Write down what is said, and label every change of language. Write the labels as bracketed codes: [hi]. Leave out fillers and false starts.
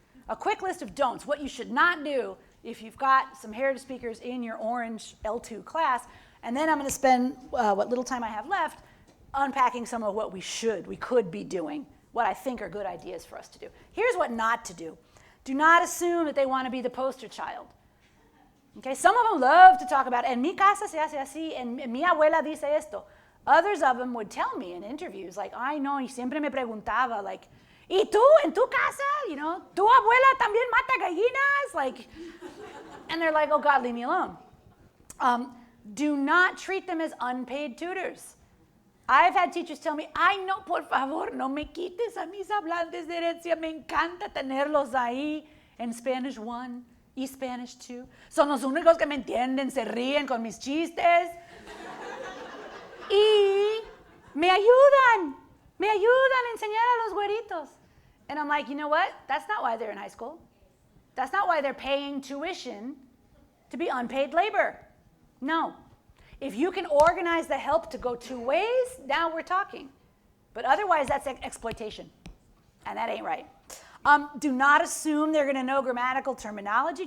[en] A quick list of don'ts, what you should not do if you've got some heritage speakers in your orange L2 class. And then I'm going to spend what little time I have left unpacking some of what we could be doing, what I think are good ideas for us to do. Here's what not to do. Do not assume that they want to be the poster child. Okay, some of them love to talk about, [es] en mi casa se hace así, en mi abuela dice esto. [en] Others of them would tell me in interviews, like, [es] ay no, y siempre me preguntaba, [en] like, [es] ¿y tú, en tu casa? ¿Tu abuela también mata gallinas? [en] Like, and they're like, oh God, leave me alone. Do not treat them as unpaid tutors. I've had teachers tell me, [es] ay no, por favor, no me quites a mis hablantes de herencia, me encanta tenerlos ahí en Spanish 1 y Spanish 2. Son los únicos que me entienden, se ríen con mis chistes. Y me ayudan a enseñar a los güeritos. [en] And I'm like, you know what? That's not why they're in high school. That's not why they're paying tuition to be unpaid labor. No. If you can organize the help to go 2 ways, now we're talking. But otherwise, that's exploitation. And that ain't right. Do not assume they're going to know grammatical terminology.